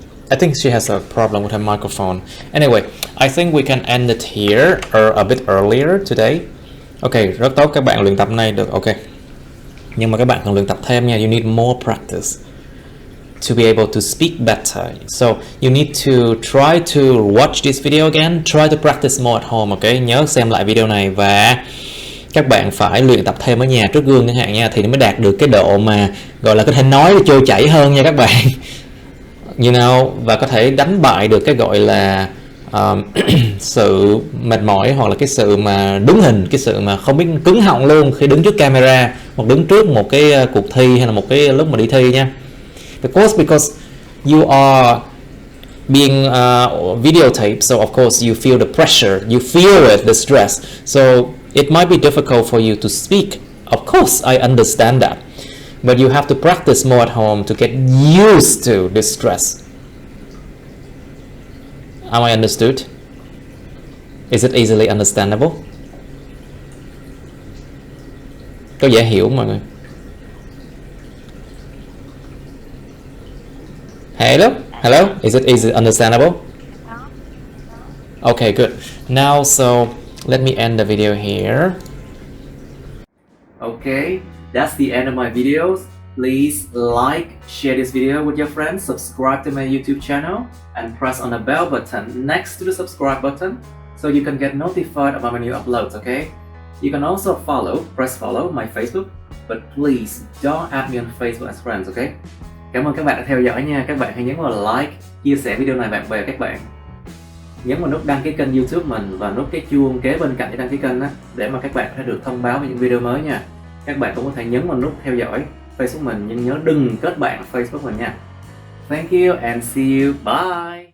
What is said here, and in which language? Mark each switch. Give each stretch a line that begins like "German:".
English: I think she has a problem with her microphone. Anyway, I think we can end it here or a bit earlier today.
Vietnamese: Okay, rất tốt, các bạn luyện tập này được. Okay. Nhưng mà các bạn cần luyện tập thêm nha.
English: You need more practice to be able to speak better. So you need to try to watch this video again. Try to practice more at home. Okay,
Vietnamese: nhớ xem lại video này và Các bạn phải luyện tập thêm ở nhà trước gương chẳng hạn nha, thì nó mới đạt được cái độ mà gọi là có thể nói trôi chảy hơn nha các bạn. You know, và có thể đánh bại được cái gọi là sự mệt mỏi, hoặc là cái sự mà đứng hình, cái sự mà không biết cứng họng luôn khi đứng trước camera, hoặc đứng trước một cái cuộc thi, hay là một cái lúc mà đi thi nha.
English: Because you are being videotaped, so of course you feel the pressure, you feel it, the stress, so it might be difficult for you to speak. Of course I understand that, but you have to practice more at home to get used to this stress. Am I understood? Is it easily understandable?
Vietnamese: Có dễ hiểu mọi người?
English: Hello? Is it easy understandable? Okay, good. Now, so let me end the video here. Okay, that's the end of my videos. Please like, share this video with your friends, subscribe to my YouTube channel, and press on the bell button next to the subscribe button so you can get notified about my new uploads, okay? You can also press follow my Facebook, but please don't add me on Facebook as friends, okay?
Vietnamese: Cảm ơn các bạn đã theo dõi nha. Các bạn hãy nhấn vào like, chia sẻ video này bạn bè các bạn. Nhấn vào nút đăng ký kênh YouTube mình và nút cái chuông kế bên cạnh để đăng ký kênh á, để mà các bạn có thể được thông báo về những video mới nha. Các bạn cũng có thể nhấn vào nút theo dõi Facebook mình, nhưng nhớ đừng kết bạn Facebook mình nha.
English: Thank you and see you. Bye.